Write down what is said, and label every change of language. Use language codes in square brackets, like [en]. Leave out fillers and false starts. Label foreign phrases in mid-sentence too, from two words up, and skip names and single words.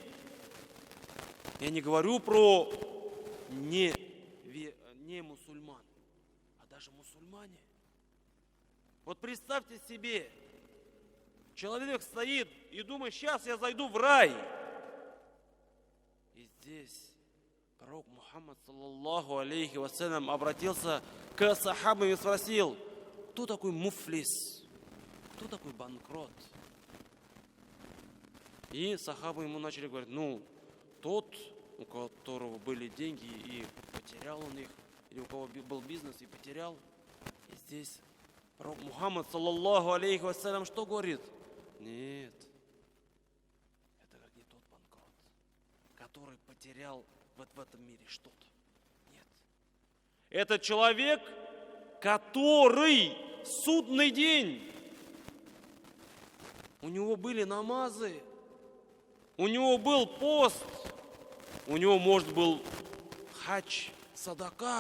[ru] Я не говорю про не мусульман, а даже мусульмане. Вот представьте себе, человек стоит и думает: сейчас я зайду в рай. И здесь пророк Мухаммад, [ar] صلى الله عليه وسلم, [ru] обратился к сахабам и спросил: кто такой муфлис? Кто такой банкрот? И сахабы ему начали говорить: тот, у которого были деньги и потерял он их, или у кого был бизнес и потерял. И здесь пророк Мухаммад, [ar] صلى الله عليه وسلم, [ru] что говорит? Нет, это говорит не тот банкрот, который потерял вот в этом мире что-то. Нет. Это человек, который в судный день, у него были намазы, у него был пост, у него, может, был хадж, садака.